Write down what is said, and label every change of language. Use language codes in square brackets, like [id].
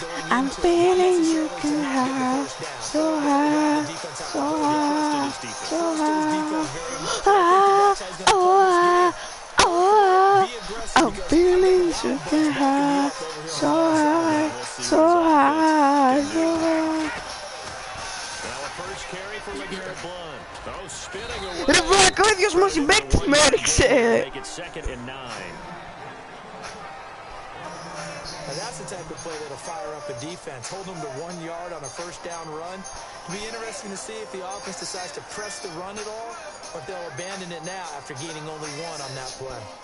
[en] I'm feeling you can have so high, so high, so high. I'm feeling you can have so high, so high, so high. Now a first carry for LeGarrette Blount. Oh, spinning away. [el] Ρε βλάκα, ο ίδιος μας συμπαίκτης με έριξε. [en] Make it 2nd and 9. Now that's the type of play that'll fire up a defense. Hold them to 1 yard on a first down run. It'll be interesting to see if the offense decides to press the run at all, or if they'll abandon it now after gaining only 1 on that play.